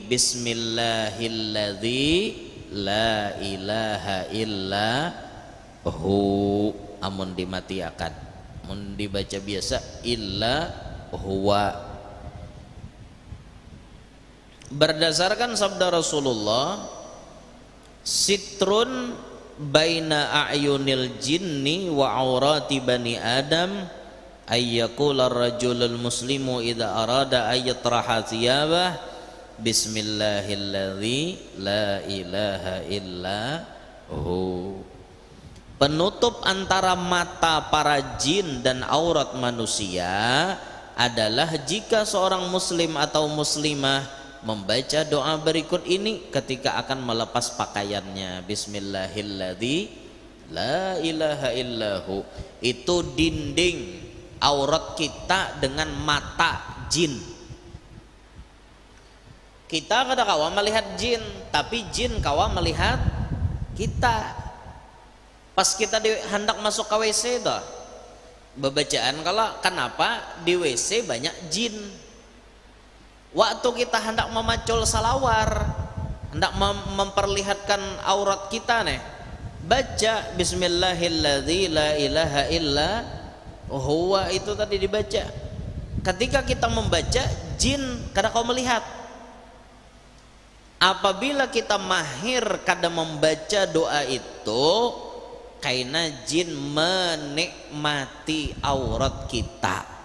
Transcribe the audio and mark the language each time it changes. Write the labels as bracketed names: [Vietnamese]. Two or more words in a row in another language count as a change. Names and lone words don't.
[Arabic] بسم الله الذي لا إله إلا هو. [Banjar] Amun dimatiakan, amun dibaca biasa [Arabic] إلا هو. [Indonesian] Berdasarkan sabda Rasulullah, [Arabic] ستر بين أعين الجن وعورة بني آدم أن يقول الرجل المسلم إذا أراد أن يطرح ثيابه بسم الله الذي لا إله إلا هو. [Indonesian] Penutup antara mata para jin dan aurat manusia adalah jika seorang muslim atau muslimah membaca doa berikut ini ketika akan melepas pakaiannya. [Arabic] بسم الله الذي لا إله إلا هو. [Banjar] Itu dinding aurat kita dengan mata jin. Kita kada kawa melihat jin, tapi jin kawa melihat kita. Pas kita hendak masuk ke WC itu bebacaan, kalau kenapa di WC banyak jin. Waktu kita hendak memacul salawar, hendak memperlihatkan aurat kita nih, baca [Arabic] بسم الله الذي لا إله إلا هو, [Banjar] itu tadi dibaca. Ketika kita membaca, jin kada kau melihat. Apabila kita mahir kada membaca doa itu, karena jin menikmati aurat kita.